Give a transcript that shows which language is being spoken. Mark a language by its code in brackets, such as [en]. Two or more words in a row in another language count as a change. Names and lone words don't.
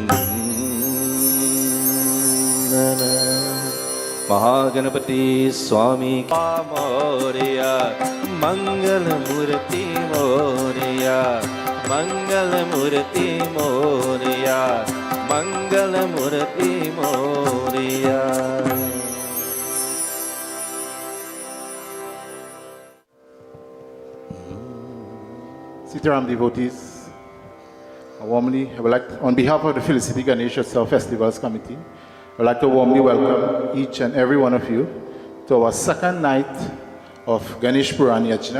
[mr] महागणपति स्वामी मोरिया, मंगल मूर्ति मोरिया, मंगल मूर्ति मोरिया, मंगल मूर्ति मोरिया। [en] Sitaram devotees, I would like, on behalf of the Felicity Ganesh Utsav Festivals Committee, I would like to warmly welcome each and every one of you to our second night of Ganesh Puran Yajna.